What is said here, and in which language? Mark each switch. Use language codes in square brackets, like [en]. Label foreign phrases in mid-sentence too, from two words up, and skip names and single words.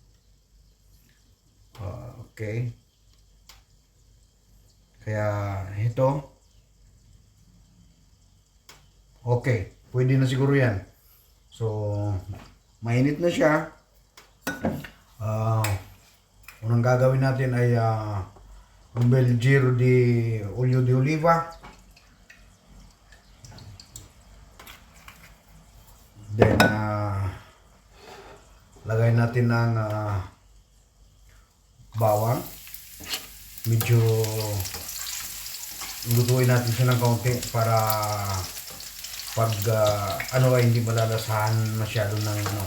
[tl] Okay. Kaya ito. Okay. Pwede na siguro yan. So, mainit na siya. Unang gagawin natin ay [it] un bel giro di olio di oliva. [tl] Then, lagay natin ng bawang. Medyo lutuin natin siya ng kaunti para pag ano ay hindi malalasahan masyado ng ano.